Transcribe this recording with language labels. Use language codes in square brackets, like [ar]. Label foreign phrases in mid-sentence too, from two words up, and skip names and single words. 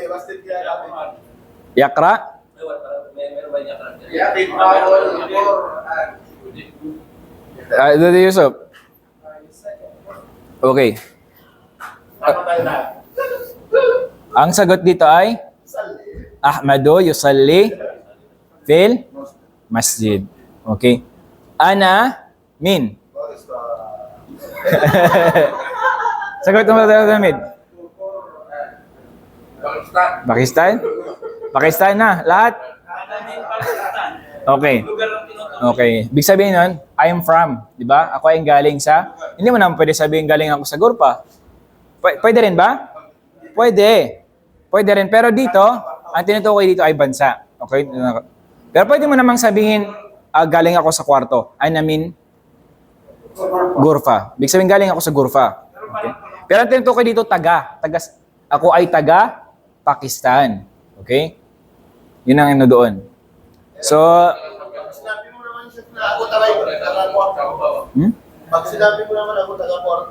[ar] يقرأ. Brother Yusuf. [tl] Okay. Ang sagot dito ay [ar] أحمد يصلي في المسجد. [tl] Okay. [ar] أنا من. [tl] Sagot mo Brother Hamid. Pakistan? Pakistan na, lahat? Okay. Okay. Big sabihin nun, [en] I am from, [tl] di ba? Ako ay galing sa, hindi mo naman pwede sabihin galing ako sa Gurpa. Pwede rin ba? Pwede. Pwede rin. Pero dito, ang tinutukoy dito ay bansa. Okay? Pero pwede mo namang sabihin, galing ako sa kwarto. [en] I mean, Gurfa. [tl] Big sabihin, galing ako sa Gurfa. Okay? Pero ang tinutukoy dito, ako ay taga Pakistan. Okay? Yun ang ano doon. So, sinabi mo naman siya na ako taga-kwarto. Pag sinabi mo naman ako taga-kwarto,